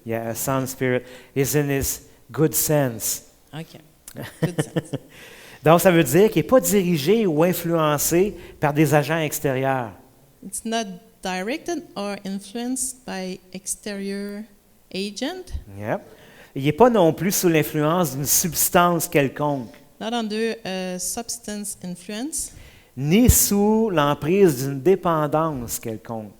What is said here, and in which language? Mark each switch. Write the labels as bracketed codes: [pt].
[en] Yeah, a sound spirit is in his good sense. Okay, good sense. [fr] Donc, ça veut dire qu'il n'est pas dirigé ou influencé par des agents extérieurs. [en] It's not directed or influenced by exterior agent, Yep. [fr] Il n'est pas non plus sous l'influence d'une substance quelconque, [en] not under a substance influence, [fr] ni sous l'emprise d'une dépendance quelconque.